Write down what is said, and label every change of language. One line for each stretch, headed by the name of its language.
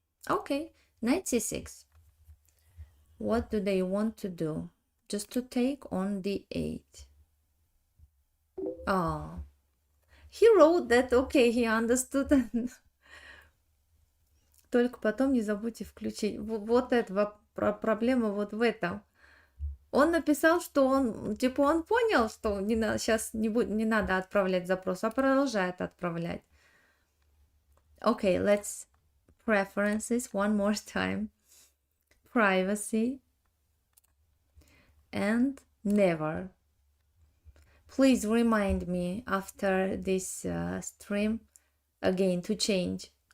English: Okay, knight c6. What do they want to do? Just to take on d8. He wrote that, okay, he understood.
Russian: Только потом не забудьте включить. Вот эта проблема вот в этом. Он написал, что он, типа, он понял, что сейчас не надо отправлять запрос, а продолжает отправлять.
English: Okay, let's preferences one more time. Privacy and never. Please remind me after this stream again to change.